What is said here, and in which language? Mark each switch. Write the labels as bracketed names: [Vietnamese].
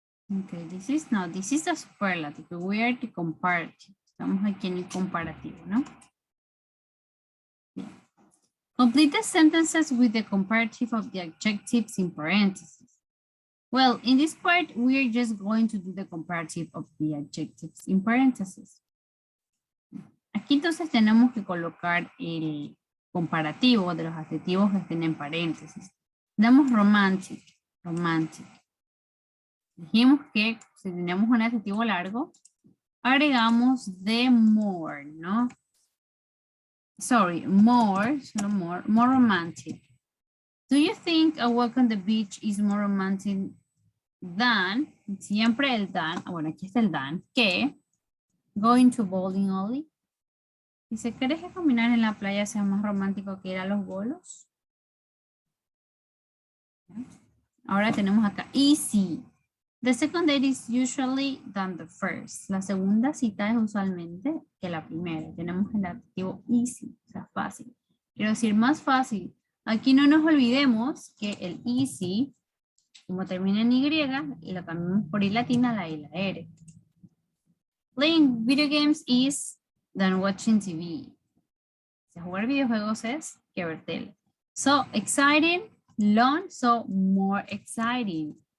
[English] Okay, this is the superlative. We are the comparative. [Spanish] Estamos aquí en el comparativo, ¿no? Bien. [English] Complete the sentences with the comparative of the adjectives in parentheses. Well, in this part, we're just going to do the comparative of the adjectives in parentheses. [Spanish] Aquí entonces tenemos que colocar el comparativo de los adjetivos que estén en paréntesis. Damos romantic, romantic. Dijimos que si tenemos un adjetivo largo, agregamos [English] the more, [Spanish] ¿no? [English] Sorry, more, [Spanish] solo [English] more romantic. Do you think a walk on the beach is more romantic than, [Spanish] siempre el [English] than, [Spanish] bueno, aquí está el [English] than, [Spanish] que [English] going to bowling only? [Spanish] Dice, ¿crees que caminar en la playa sea más romántico que ir a los bolos? Ahora tenemos acá easy. [English] The second date is usually than the first. [Spanish] La segunda cita es usualmente que la primera. Tenemos el adjetivo easy, o sea, fácil. Quiero decir, más fácil. Aquí no nos olvidemos que el easy, como termina en Y, lo cambiamos por I latina, la I, la R. [English] Playing video games is than watching TV. [Spanish] O sea, jugar videojuegos es que ver tele. [English] So, exciting, long, so more exciting.